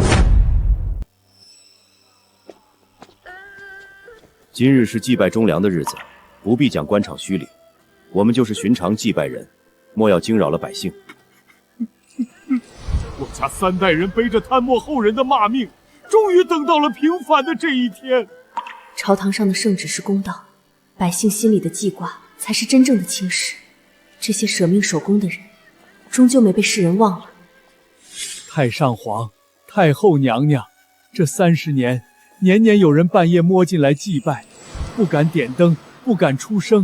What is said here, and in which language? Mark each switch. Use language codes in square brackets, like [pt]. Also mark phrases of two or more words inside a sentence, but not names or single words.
[zh] 今日是祭拜忠良的日子，不必講官場虛禮，我們就是尋常祭拜人，莫要驚擾了百姓。我家3代人背着貪墨後人的罵命，終於等到了平反的這一天。朝堂上的聖旨是公道，百姓心裡的記掛才是真正的青史。這些捨命守公的人，終究沒被世人忘了。太上皇、太后娘娘，這30年，年年有人半夜摸進來祭拜，不敢點燈，不敢出聲。